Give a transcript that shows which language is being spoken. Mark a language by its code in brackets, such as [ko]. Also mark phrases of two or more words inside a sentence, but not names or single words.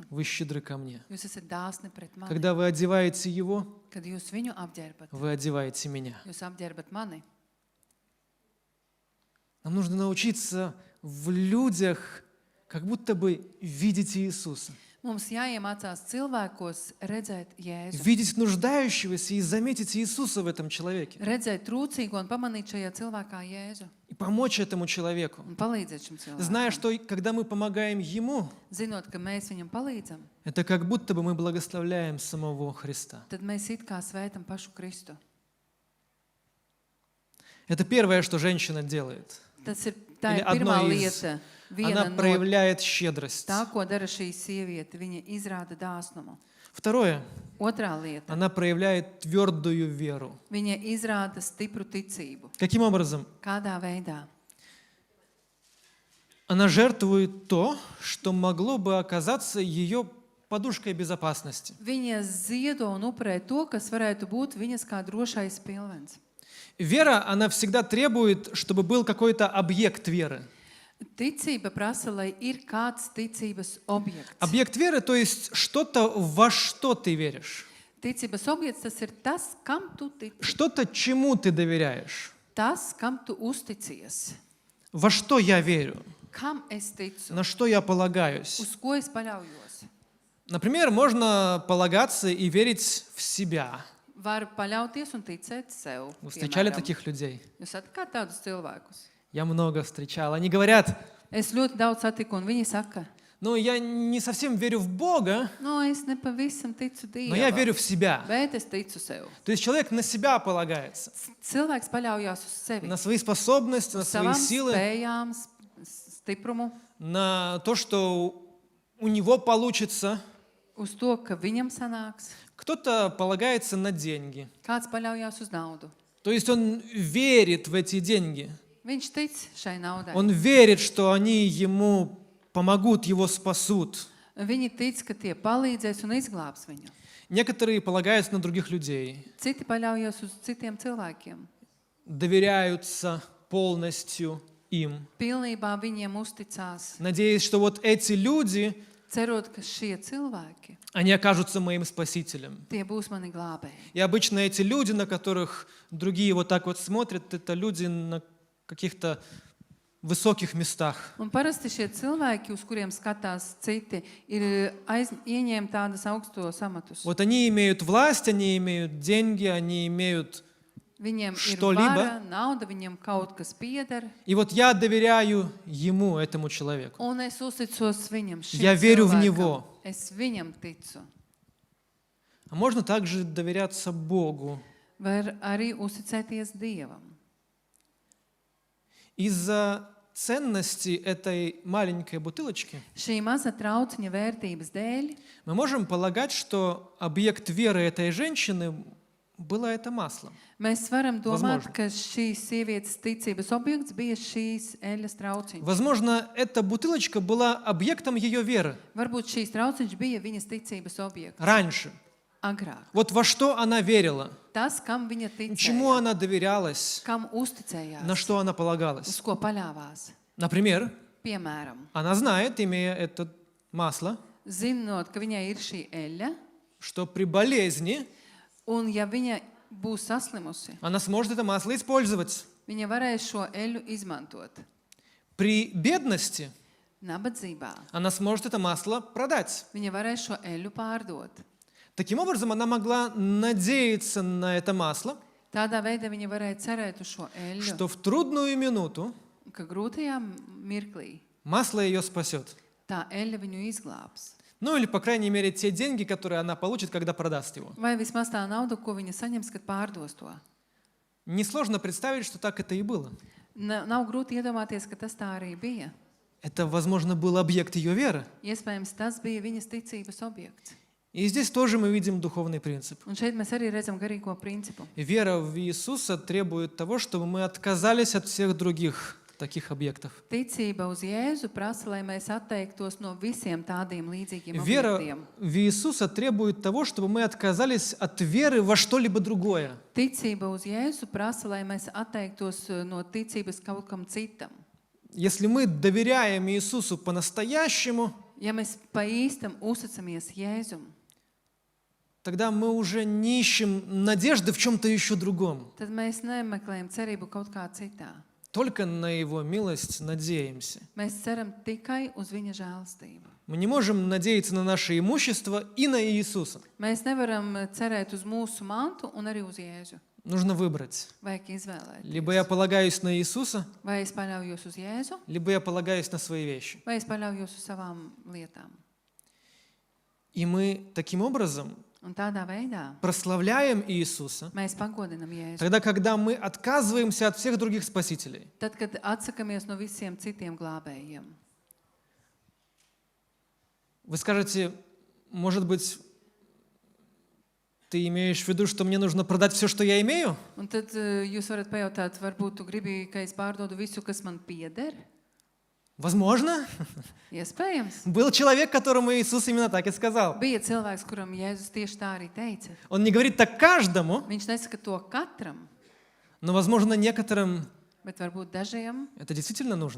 [ru] вы щедры ко мне. [lv] jūs esat dāsni pret mani. [ru] Когда вы одеваете его, [lv] Kad jūs viņu apģērbat, [ru] вы одеваете меня. [lv] jūs apģērbat mani. [ru] Нам нужно научиться в людях как будто бы видеть Иисуса. [lv] Mums jāiemācās cilvēkos redzēt Jēzu. [ru] Видеть нуждающегося и заметить Иисуса в этом человеке. [lv] Redzēt trūcīgo un pamanīt šajā cilvēkā Jēzu. [ru] И помочь этому человеку. [lv] Un palīdzēt šim [ru] Зная, [lv] cilvēkam. [ru] что когда мы помогаем ему, [lv] Zinot, ka mēs viņam palīdzam, [ru] это как будто бы мы благословляем самого Христа. [lv] tad mēs it kā svētam pašu Kristu. [ru] Это первое, что женщина делает. [lv] Tas ir tā [ru] Или [lv] ir pirmā [ru] одно из- [lv] lieta. [ru] Она [lv] Viena no [ru] проявляет щедрость. [lv] tā, ko dara šī sieviete, viņa izrāda dāsnumu. [ru] Второе, [lv] Otrā lieta. [ru] она проявляет твердую веру. [lv] Viņa izrāda stipru ticību. [ru] Каким образом? [lv] Kādā veidā? [ru] Она жертвует то, что могло бы оказаться ее подушкой безопасности. [lv] Viņa ziedo un upurē to, kas varētu būt viņas kā drošais pilvens. [ru] Вера, она всегда требует, чтобы был какой-то объект веры. [lv] Ticība prasa, lai ir kāds ticības objekts. [ru] Объект веры, то есть что-то, во что ты веришь. [lv] Ticības objekts tas ir tas, kam tu tici. [ru] Что-то, чему ты доверяешь. [lv] Tas, kam tu uzticies. [ru] Во что я верю. [lv] Kam es ticu? [ru] На что я полагаюсь. [lv] Uz ko es paļaujos? [ru] Например, можно полагаться и верить в себя. [lv] Var paļauties un ticēt sev. [ru] Вы встречали [lv] piemēram. [ru] таких людей? [lv] Jūs satikāt tādus cilvēkus? [ru] Я много встречал. Они говорят, [lv] Es ļoti daudz satiku, un viņi saka, [ru] ну, я не совсем верю в Бога, [lv] no, es nepavisam ticu [ru] но я [lv] Dievam, [ru] верю в себя. [lv] bet es ticu sev. [ru] То есть человек на себя полагается, [lv] Cilvēks paļaujās uz sevi, [ru] на свои способности, на свои [lv] savām [ru] силы, [lv] spējām, stiprumu, [ru] на то, что у него получится, [lv] uz to, ka viņam sanāks. [ru] Кто-то полагается на деньги. [lv] Kāds paļaujās uz naudu. [ru] То есть он верит в эти деньги. [lv] Viņš tic šai naudai. [ru] Он верит, что они ему помогут, его спасут. [lv] Viņi tic, ka tie palīdzēs un izglābs viņu. [ru] Некоторые полагаются на других людей, [lv] Citi paļaujas uz citiem cilvēkiem. [ru] доверяются полностью им, [lv] Pilnībā viņiem uzticās, [ru] надеясь, что вот эти люди, [lv] cerot, ka šie cilvēki, [ru] они окажутся моим спасителем. [lv] tie būs mani glābēji. [ru] И обычно эти люди, на которых другие вот так вот смотрят, это люди на каких-то высоких местах. [lv] Un parasti šie cilvēki, uz kuriem skatās citi, ir ieņēma tādas augstos amatus. [ru] Вот они имеют власть, они имеют деньги, они имеют... [lv] Viņiem ir [ru] Что-либо. [lv] vara, nauda, viņiem kaut kas pieder, [ru] И вот я доверяю ему, этому человеку. [lv] un es uzticos viņam, šim [ru] Я верю в [lv] cilvēkam. [ru] него. [lv] Es viņam ticu. [ru] А можно также доверяться Богу. [lv] Var arī uzticēties Dievam. [ru] Из-за ценности этой маленькой бутылочки [lv] Šī maza trauciņa vērtības dēļ [ru] мы можем полагать, что объект веры этой женщины было это масло. [lv] mēs varam domāt, [ru] Возможно. [lv] ka šīs sievietes ticības objekts bija šīs eļas trauciņš. [ru] Возможно, эта бутылочка была объектом ее веры [lv] Varbūt šīs trauciņš bija viņas ticības objekts [ru] раньше. [lv] agrāk. [ru] Вот во что она верила, [lv] Tas, kam viņa [ru] чему [lv] ticēja, [ru] она доверялась, [lv] kam uzticējās, [ru] на что она [lv] uz [ru] полагалась. [lv] ko paļāvās. [ru] Например, [lv] Piemēram, [ru] она знает, имея это масло, [lv] zinot, ka viņai ir šī eļa, [ru] что при болезни [lv] un ja viņa būs saslimusi, [ru] она сможет это масло использовать. [lv] viņa varēs šo eļu izmantot. [ru] При бедности [lv] Nabadzībā [ru] она сможет это масло продать. [lv] viņa varēs šo eļu pārdot. [ru] Таким образом, она могла надеяться на это масло, [lv] Tādā veidā viņa varēja cerēt uz šo eļu, [ru] что в трудную минуту [lv] ka grūtajā mirklī [ru] масло ее спасет. [lv] tā eļa viņu izglābs. [ru] Ну или, по крайней мере, те деньги, которые она получит, когда продаст его. [lv] Vai vismaz tā nauda, ko viņa saņems, kad pārdos to. [ru] Несложно представить, что так это и было. [lv] Nav grūti iedomāties, ka tas tā arī bija. [ru] Это, возможно, был объект ее веры. [lv] Iespējams, tas bija viņas ticības objekts. [ru] И здесь тоже мы видим духовный принцип. [lv] Un šeit mēs arī redzam garīgo principu. [ru] Вера в Иисуса требует того, чтобы мы отказались от всех других таких объектов. [lv] Ticība uz Jēzu prasa, lai mēs atteiktos no visiem tādiem līdzīgiem [ru] Вера [lv] objektiem. [ru] в Иисуса требует того, чтобы мы отказались от веры во что-либо другое. [lv] Ticība uz Jēzu prasa, lai mēs atteiktos no ticības kaut kam citam. [ru] Если мы доверяем Иисусу по-настоящему, [lv] Ja mēs pa īstam uzticamies Jēzum, [ru] тогда мы уже не ищем надежды в чем-то еще другом. [lv] tad mēs nemeklējam cerību kaut kā citā. [ru] Только на Его милость надеемся. [lv] Mēs ceram tikai uz viņa žēlastību. [ru] Мы не можем надеяться на наше имущество и на Иисуса. [lv] Mēs nevaram cerēt uz mūsu mantu un arī uz Jēzu. [ru] Нужно выбрать. [lv] Vajag izvēlēties. [ru] Либо я полагаюсь на Иисуса, [lv] Vai es paļaujos uz Jēzu, [ru] либо я полагаюсь на свои вещи. [lv] vai es paļaujos uz savām lietām. [ru] И мы таким образом [lv] Un tādā veidā [ru] прославляем Иисуса, [lv] mēs pagodinam Jēzu. [ru] тогда, когда мы отказываемся от всех других спасителей. [lv] Tad, kad atsakamies no visiem citiem glābējiem. [ru] Вы скажете, может быть, ты имеешь в виду, что мне нужно продать все, что я имею? [lv] Un tad jūs varat pajautāt, varbūt tu gribi, ka es pārdodu visu, kas man pieder? [ru] Возможно. [lv] Iespējams. [ru] Был человек, которому Иисус именно так и сказал. [lv] Bija cilvēks, kuram Jēzus tieši tā arī teica. [ru] Он не говорит так каждому, [lv] Viņš nesaka to katram, [ru] но, возможно, некоторым [lv] bet varbūt dažiem [ru] это действительно нужно.